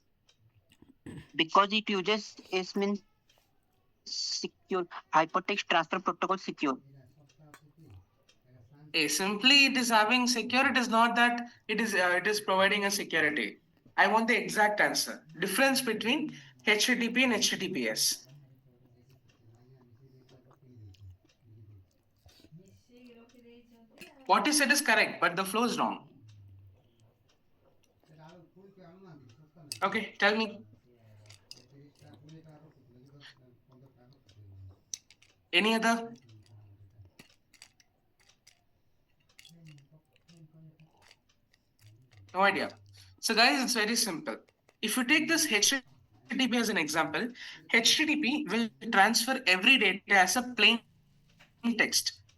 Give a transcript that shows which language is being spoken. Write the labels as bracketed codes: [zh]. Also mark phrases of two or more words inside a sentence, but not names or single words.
[en] Because it uses S means secure. Hypertext transfer protocol secure. Simply it is having secure. It is not that it is providing a security. I want the exact answer. Difference between HTTP and HTTPS. [or] ମିଶେଇକି ରଖିଦେଇଛନ୍ତି ଆଉ [en] What you said is correct, but the flow is wrong. [or] ସେଟା ଆଳୁ ଫୁଲକେ ଆଣୁନାହାନ୍ତି ଶସ୍ତା ନାହିଁ [en] Okay, tell me. [or] 30 ଟା 20 ଟଙ୍କା ରଖୁଥିଲେ କି 10 15 ଟଙ୍କା ରଖୁଥିଲେ [en] Any other? No idea. So, guys, it's very simple. If you take this HTTP as an example, HTTP will transfer every data as a plain text.